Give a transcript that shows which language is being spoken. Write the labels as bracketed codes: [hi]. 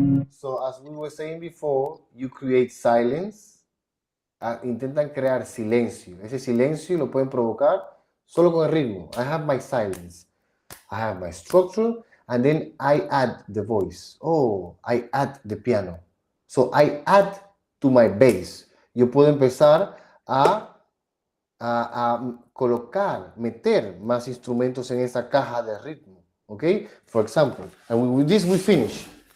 [en] So as we were saying before, you create silence. [es] Intentan crear silencio. Ese silencio lo pueden provocar solo con el ritmo. [en] I have my silence. I have my structure, and then I add the voice. Oh, I add the piano. So I add to my bass. [es] yo puedo empezar a colocar, meter más instrumentos en esa caja de ritmo. [en] Okay? For example, and with this we finish.